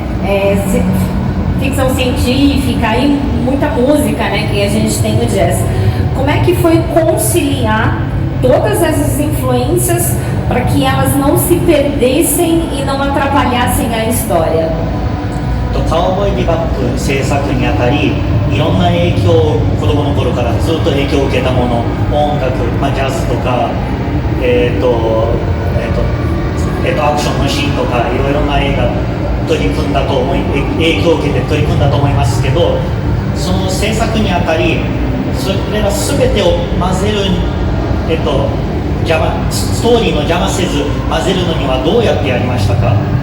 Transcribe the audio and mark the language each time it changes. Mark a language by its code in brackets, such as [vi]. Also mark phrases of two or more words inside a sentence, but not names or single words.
[pt] Ficção científica e muita música, né? Que a gente tem no jazz. Como é que foi conciliar todas essas influências para que elas não se perdessem e não atrapalhassem a história? [ja] カウボーイビバップ制作にあたりいろんな影響を子供の頃からずっと影響を受けたもの音楽、ジャズとかアクションのシーンとかいろいろな映画影響を受けて取り組んだと思いますけどその制作にあたりそれら全てを混ぜるストーリーの邪魔せず混ぜるのにはどうやってやりましたか？